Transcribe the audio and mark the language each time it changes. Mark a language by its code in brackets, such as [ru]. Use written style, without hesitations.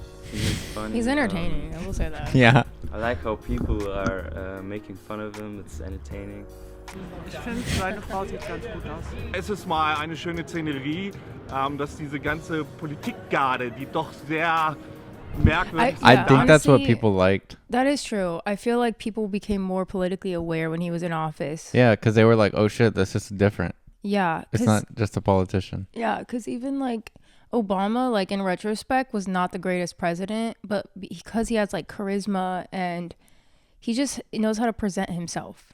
[en] He's funny. He's entertaining, I will say that. Yeah. I like how people are making fun of him. It's entertaining. [de] Ich finde, seine Frau sieht ganz gut aus. Es ist mal eine schöne Szenerie, dass diese ganze Politikgarde, die doch sehr merkwürdig [en] I think that's what people liked. That is true. I feel like people became more politically aware when he was in office. Yeah, because they were like, oh shit, this is different. Yeah. It's not just a politician. Yeah, because even like Obama, like in retrospect, was not the greatest president, but because he has like charisma and he knows how to present himself.